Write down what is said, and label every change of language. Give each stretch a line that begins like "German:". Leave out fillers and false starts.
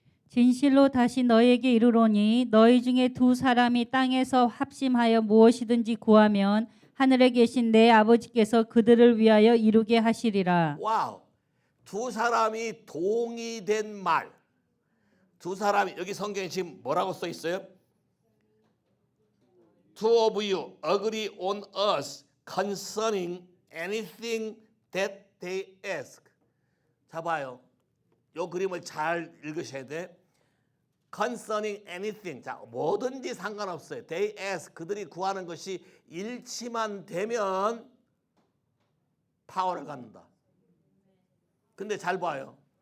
Korean: 진실로 다시 너희에게 이르노니 너희 중에 두 사람이 땅에서 합심하여 무엇이든지 구하면 하늘에 계신 내 아버지께서 그들을 위하여 이루게 하시리라. 와우. 두 사람이 동의된 말. 두 사람이 여기 성경에 지금 뭐라고 써 있어요?
English: Two of you agree on us concerning anything that they ask.
Korean: 자 봐요. 이 그림을 잘 읽으셔야 돼.
English: Concerning anything.
Korean: 자, 뭐든지 상관없어요.
English: They ask.
Korean: 그들이 구하는 것이 일치만 되면 파워를 갖는다. 근데 잘 봐요.